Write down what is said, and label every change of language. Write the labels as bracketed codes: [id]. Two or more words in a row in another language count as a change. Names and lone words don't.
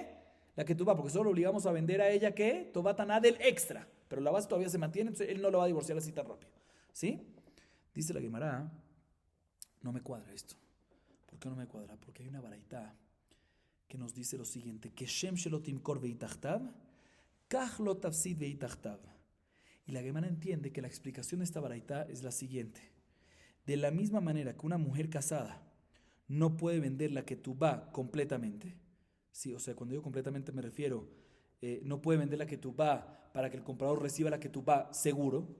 [es] La ketubá, porque solo obligamos a vender a ella ¿qué? Tobatana del extra. Pero la base todavía se mantiene, entonces él no lo va a divorciar así tan rápido. ¿Sí? Dice la Gemara, no me cuadra esto. ¿Por qué no me cuadra? Porque hay una baraitá que nos dice lo siguiente, que [he] כשם שלא תמכור בכתובתה כך לא תפסיד בכתובתה. [es] Y la Gemara entiende que la explicación de esta baraitá es la siguiente. De la misma manera que una mujer casada no puede vender la ketubá completamente, Sí, o sea, cuando digo completamente me refiero, no puede vender la ketubá para que el comprador reciba la ketubá seguro.